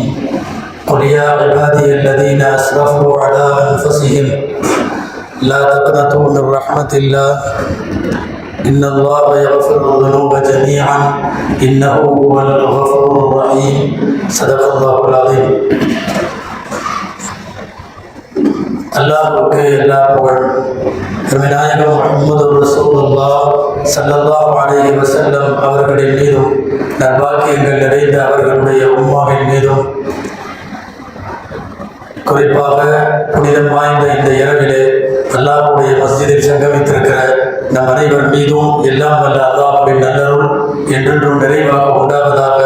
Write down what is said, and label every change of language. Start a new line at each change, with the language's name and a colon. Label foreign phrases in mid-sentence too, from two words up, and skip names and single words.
Arabic: قل يا عبادي الذين أسرفوا على أنفسهم لا تقنطوا من رحمة الله إن الله يغفر الذنوب جميعا إنه هو الغفور الرحيم. صدق الله العظيم.
Tamil: அல்லாஹ்வுக்கு எல்லா புகழ். நாயகம் முஹம்மது ரசூலுல்லாஹ்
Arabic: صلى الله عليه وسلم
Tamil: அவர்களின் மீதும் நற்பாக்கியங்கள் நிறைந்த அவர்களுடைய உம்மாவின் மீதும், குறிப்பாக புனிதம் வாய்ந்த இந்த இரவிலே அல்லாஹ்வுடைய மஸ்ஜிதில் சங்கமித்திருக்கிற நம் அனைவர் மீதும் எல்லாம் வல்ல அல்லாஹ்வின் நல்லருள் என்றென்றும் நிறைவாக உண்டாவதாக.